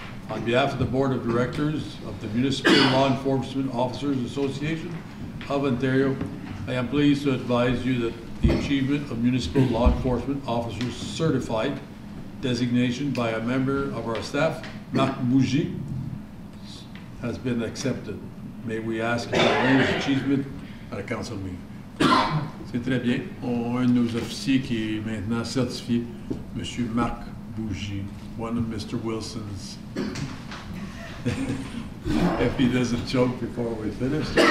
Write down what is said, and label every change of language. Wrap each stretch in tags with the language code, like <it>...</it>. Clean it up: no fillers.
<en>On behalf of the Board of Directors of the Municipal Law Enforcement Officers Association of Ontario, I am pleased to advise you that the achievement of Municipal Law Enforcement Officers Certified designation by a member of our staff, Marc Bougie, has been accepted. May we ask for his achievement at a council meeting.</en> <fr>C'est très bien. On a un de nos officiers qui est maintenant certifié, M.</fr> <en>Marc Bougie, one of Mr. Wilson's. If he doesn't choke before we finish.</en>